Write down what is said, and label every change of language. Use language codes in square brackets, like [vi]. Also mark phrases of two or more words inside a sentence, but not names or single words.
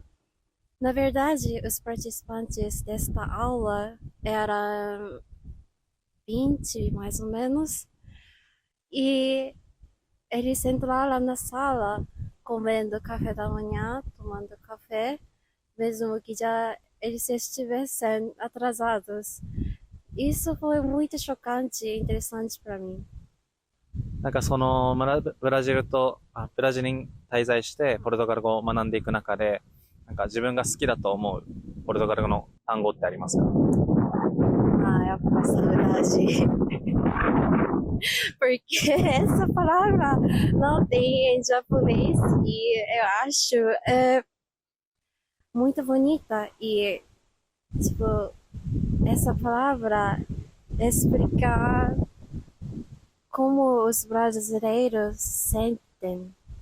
[pt] Na verdade, os participantes desta aula eram 20, mais ou menos, e eles entraram na sala comendo café da manhã, tomando café, mesmo que já eles estivessem atrasados. Isso foi muito chocante e interessante para mim. [ja] なんかそのブラジル滞在してポルトガル語を学んでいく中で、なんか自分が好きだと思うポルトガル語の単語ってありますか？ [pt] É a saudade. Porque essa palavra não tem em japonês e eu acho muito bonita e, tipo, essa palavra explica como os brasileiros sentem